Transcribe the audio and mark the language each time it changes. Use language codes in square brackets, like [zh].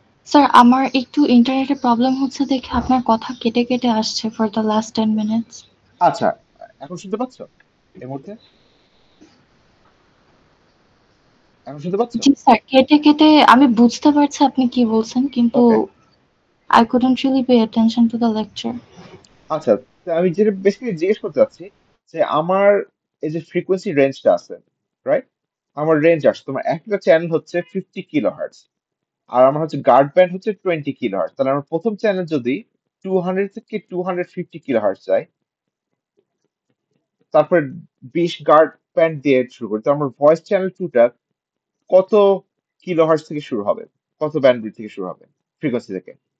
[bn] Sir আমার একটু ইন্টারনেটের প্রবলেম হচ্ছে দেখে আপনার কথা কেটে কেটে আসছে [en] For the last 10 minutes. [bn] আচ্ছা, এখন শুনতে পাচ্ছ এই মুহূর্তে? এখন শুনতে পাচ্ছ? জি স্যার, কেটে কেটে আমি বুঝতে পারছি আপনি কি বলছেন, কিন্তু ওকে, [en] I couldn't really pay attention to the lecture. [bn] আচ্ছা, তো আমি যেটা বেসিক্যালি জিজ্ঞেস করতে চাচ্ছি যে আমার এই যে ফ্রিকোয়েন্সি রেঞ্জটা আছে, রাইট? আমার রেঞ্জ আসছে, তোমার একটা চ্যানেল হচ্ছে 50 কিলোহার্টজ, আর আমার হচ্ছে গার্ড ব্যান্ড হচ্ছে 20 কিলোহার্টজ। তাহলে আমার প্রথম চ্যানেল যদি 200 থেকে 250 কিলোহার্টজ যায়, তারপরে 20 গার্ড ব্যান্ড দিয়ে শুরু করি, তো আমার ভয়েস চ্যানেল টুটা কত কিলোহার্টজ থেকে শুরু হবে, কত ব্যান্ডউইথ থেকে শুরু হবে ফ্রিকোয়েন্সি থেকে?